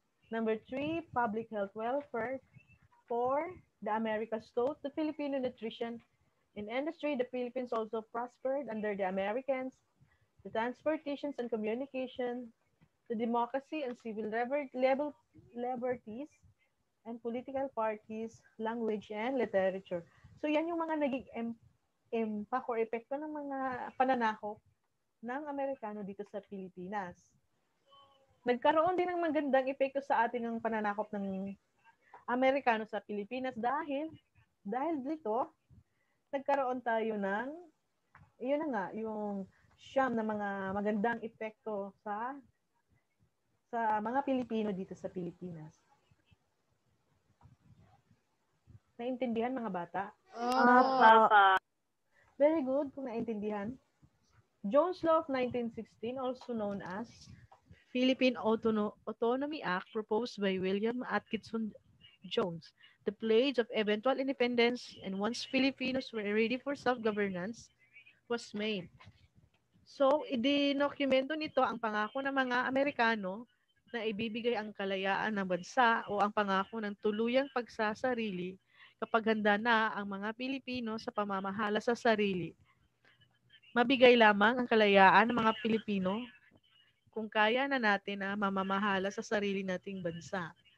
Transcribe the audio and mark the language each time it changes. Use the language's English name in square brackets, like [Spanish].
[English] Number 3, public health welfare. 4, the Americas taught the Filipino nutrition and industry. The Philippines also prospered under the Americans. The transportations and communication, the democracy and civil liberties, and political parties, language, and literature. [Filipino] So yan yung mga naging impact or epekto ng mga pananakop ng Amerikano dito sa Pilipinas. Nagkaroon din ng magandang epekto sa atin ng pananakop ng Amerikano sa Pilipinas dahil dito, nagkaroon tayo ng, yun na nga, yung siyam na mga magandang epekto sa mga Pilipino dito sa Pilipinas. Naintindihan, mga bata? Opo. [English] Very good [Filipino] kung naintindihan. [English] Jones Law of 1916, also known as Philippine Autonomy Act, proposed by William Atkinson Jones, the pledge of eventual independence, and once Filipinos were ready for self-governance, was made. [Filipino] So, idinokumento nito ang pangako ng mga Amerikano na ibibigay ang kalayaan ng bansa o ang pangako ng tuluyang pagsasarili kapag handa na ang mga Pilipino sa pamamahala sa sarili. Mabigay lamang ang kalayaan ng mga Pilipino kung kaya na natin na mamamahala sa sarili nating bansa.